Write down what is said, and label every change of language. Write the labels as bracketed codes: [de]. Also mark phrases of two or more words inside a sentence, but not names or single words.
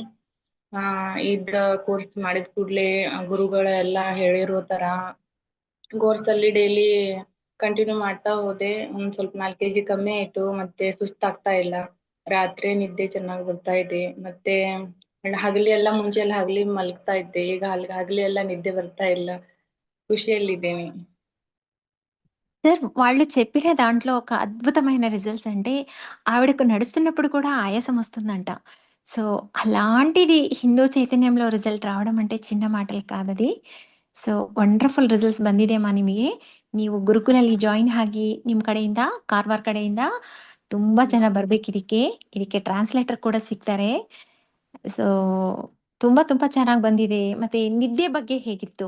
[kn] ಇದು ಕೋರ್ಸ್ ಮಾಡಿದ ಕೂಡಲೇ ಗುರುಗಳೆಲ್ಲ ಹೇಳಿರೋ ಥರ ಕೋರ್ಸಲ್ಲಿ ಡೈಲಿ ಕಂಟಿನ್ಯೂ ಮಾಡ್ತಾ ಹೋದೆ. ಒಂದು ಸ್ವಲ್ಪ 4 kg ಕಮ್ಮಿ ಆಯಿತು. ಮತ್ತೆ ಸುಸ್ತಾಗ್ತಾ ಇಲ್ಲ, ರಾತ್ರಿ ನಿದ್ದೆ ಚೆನ್ನಾಗಿ ಬರ್ತಾ ಇದೆ. ಮತ್ತೆ ಹಗಲಿ ಎಲ್ಲ ಮುಂಚೆ ಎಲ್ಲ ಹಗಲಿ ಮಲಗ್ತಾ ಇದ್ದೆ, ಈಗ ಹಗಲಿ ಎಲ್ಲ నిద్ర ಬರ್ತಾ ಇಲ್ಲ. ఖుషియಲ್ಲಿದ್ದೇನೆ. [te] సార్ వాళ్ళు చెప్పిన దాంట్లో ఒక అద్భుతమైన రిజల్ట్స్ అంటే ఆవిడకు నడుస్తున్నప్పుడు కూడా ఆయాసం వస్తుందంట. సో, అలాంటిది హిందూ చైతన్యంలో రిజల్ట్ రావడం అంటే చిన్న మాటల్ కాదది. [kn] ಸೊ, ವಂಡರ್‌ಫುಲ್ ರಿಸಲ್ಟ್ಸ್ ಬಂದಿದೆಮ್ಮ ನಿಮಗೆ. ನೀವು ಗುರುಕುಲಲ್ಲಿ ಜಾಯಿನ್ ಆಗಿ ನಿಮ್ಮ ಕಡೆಯಿಂದ ಕಾರವಾರ ಕಡೆಯಿಂದ ತುಂಬಾ ಜನ ಬರ್ಬೇಕಿದಕ್ಕೆ. ಇದಕ್ಕೆ ಟ್ರಾನ್ಸ್‌ಲೇಟರ್ ಕೂಡ ಸಿಗ್ತಾರೆ. ಸೊ, ತುಂಬಾ ತುಂಬಾ ಚೆನ್ನಾಗಿ ಬಂದಿದೆ. ಮತ್ತೆ ನಿದ್ದೆ ಬಗ್ಗೆ ಹೇಗಿತ್ತು?